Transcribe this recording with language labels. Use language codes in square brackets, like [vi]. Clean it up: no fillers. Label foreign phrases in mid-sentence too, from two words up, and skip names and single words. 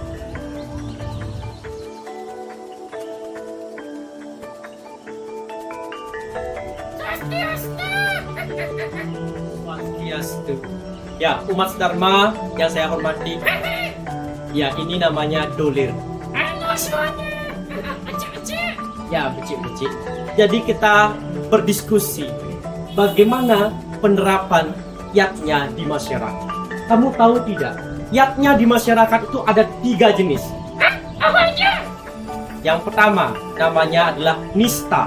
[id] Swastiastu. Ya, umat Dharma yang saya hormati. Ya, ini namanya dolir. Halo semuanya. Becik-becik. Ya, becik-becik. Jadi kita berdiskusi bagaimana penerapan yatnya di masyarakat. Kamu tahu tidak? Yatnya di masyarakat itu ada 3 jenis. Apa aja? Yang pertama namanya adalah nista.